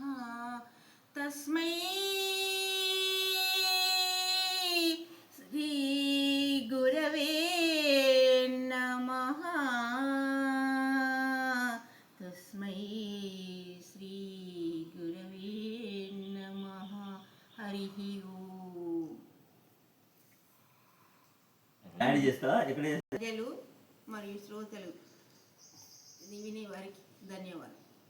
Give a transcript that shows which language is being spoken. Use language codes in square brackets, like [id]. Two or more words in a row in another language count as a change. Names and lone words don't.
[sa] तस्मै श्री गुरवे नमः. तस्मै श्री गुरवे नमः. हरिः ओम्. [te] యాడ్ చేస్తా ఎక్కడ ప్రజలు మరియు శ్రోతలు వినే వారికి ధన్యవాదాలు.